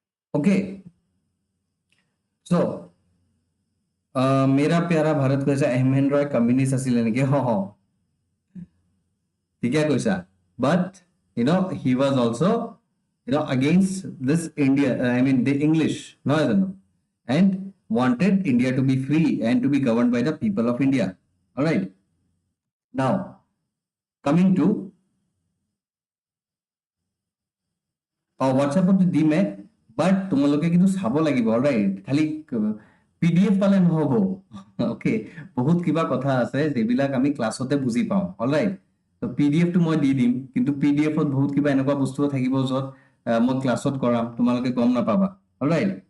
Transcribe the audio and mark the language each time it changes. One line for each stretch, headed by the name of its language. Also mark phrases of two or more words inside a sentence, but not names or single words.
English: Okay, so
Hindi: मेरा प्यारा भारत
Assamese: কৈছে এমএন ৰয় কমিউনিষ্ট আছিল নেকি হ ঠিকে কৈছা
English: but he was also against this India I mean the English
Assamese: নহয় জানো
English: and wanted India to be free and to be governed by the people of India. All right, now coming to
Assamese: হোৱাটছএপত দিমে বাট তোমালোকে কিন্তু চাব লাগিব অলৰাইট খালি পিডিএফ পালে নহ'ব অ'কে বহুত কিবা কথা আছে যিবিলাক আমি ক্লাছতে বুজি পাওঁ অলৰাইট তো পিডিএফটো মই দি দিম কিন্তু পিডিএফত বহুত কিবা এনেকুৱা বস্তু থাকিব য'ত মই ক্লাছত কৰাম তোমালোকে গম নাপাবা অলৰাইট